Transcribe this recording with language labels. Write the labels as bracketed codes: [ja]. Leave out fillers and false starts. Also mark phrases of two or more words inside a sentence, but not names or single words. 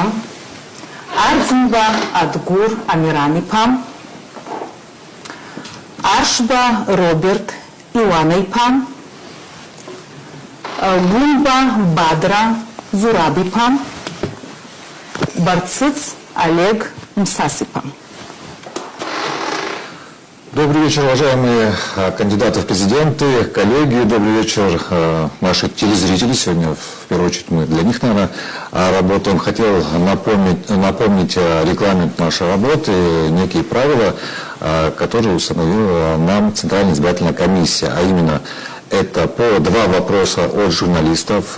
[ab] Ардзинба Адгур Амиранипам. Аршба Роберт Иванипам. Гумба Бадра Зурабипам, Барциц Олег Мсасипам. [ru] Добрый вечер, уважаемые кандидаты в президенты, коллеги. Добрый вечер, наши телезрители. Сегодня, в первую очередь, мы для них, наверное, работаем. Хотел напомнить регламент нашей работы, некие правила, которые установила нам Центральная избирательная комиссия, а именно это по 2 вопроса от журналистов.